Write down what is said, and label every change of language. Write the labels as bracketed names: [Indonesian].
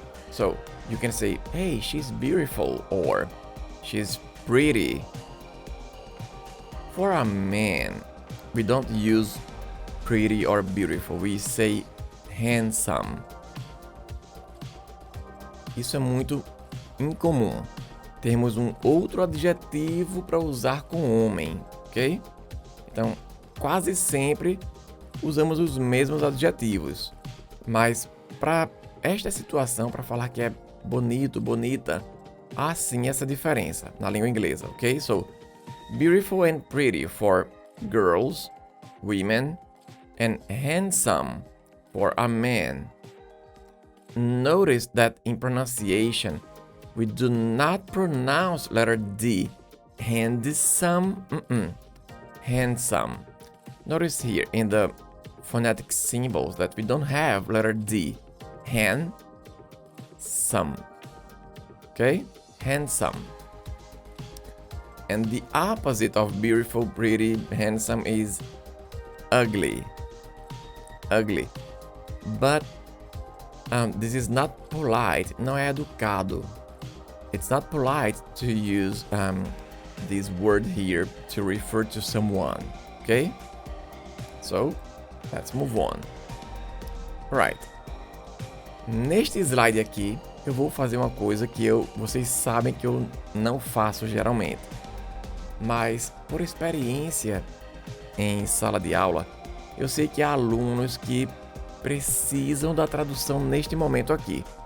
[English] So you can say, hey, she's beautiful, or she's pretty. For a man, we don't use pretty or beautiful, we say handsome. [Portuguese] Isso é muito incomum. Temos um outro adjetivo para usar com homem, ok? Então, quase sempre usamos os mesmos adjetivos. Mas para esta situação, para falar que é bonito, bonita, há sim essa diferença na língua inglesa, ok? [English] So, beautiful and pretty for girls, women, and handsome for a man. Notice that in pronunciation, we do not pronounce letter D. Handsome, handsome. Notice here in the phonetic symbols that we don't have letter D. Handsome. Okay? Handsome. And the opposite of beautiful, pretty, handsome is ugly. Ugly. But this is not polite, [Portuguese] não é educado. [English] It's not polite to use this word here to refer to someone, okay? So, let's move on. Alright. [Portuguese] Neste slide aqui, eu vou fazer uma coisa que vocês sabem que eu não faço geralmente. Mas, por experiência em sala de aula, eu sei que há alunos que precisam da tradução neste momento aqui.